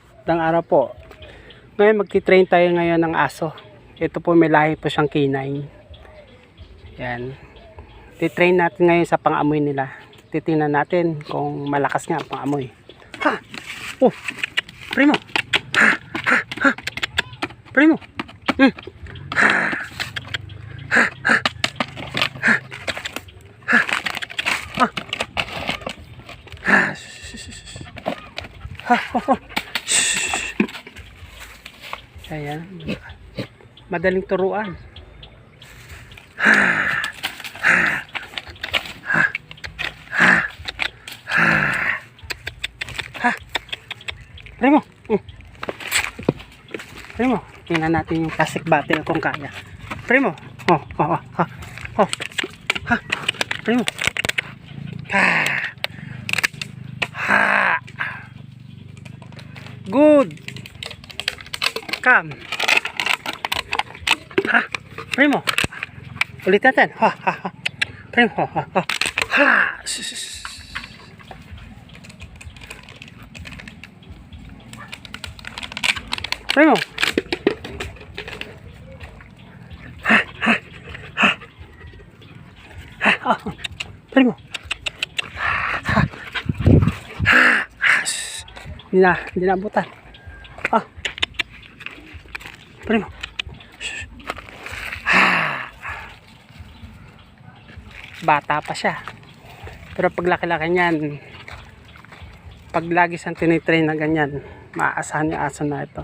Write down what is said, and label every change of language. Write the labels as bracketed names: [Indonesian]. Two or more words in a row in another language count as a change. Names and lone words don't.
[Filipino] Magandang araw po. Ngayon magti-train tayo ngayon ng aso. Ito po, may lahi po siyang canine. Yan. Ti-train natin ngayon sa pang-amoy nila. Titingnan natin kung malakas nga ang pang-amoy. Ha! Oh! Primo! Ha! Ha! Ha! Primo! Hmm! Ha! Ha! Ha! Ha! Ha! Ha! Ha! Ha! Ha! Ayan. Madaling turuan. Primo. Primo. Tingnan natin yung [English] classic battle [Filipino] kung kaya. Primo. Oh, oh, oh, oh. Oh. Ha. Primo. Ha. Ha. [English] Good. Come. Ha. Primo. [Filipino] Ulit natin. Ha, ha, ha. Primo. Ha, ha, ha. Ha. Primo. Ha, ha, ha. Ha, oh. Primo. Ha. Ha. Hindi na abutan. Ah. Primo. Ha. Bata pa siya. Pero pag laki-laki niyan, pag lagi siyang tinitrain na ganyan, maaasahan yung aso na ito.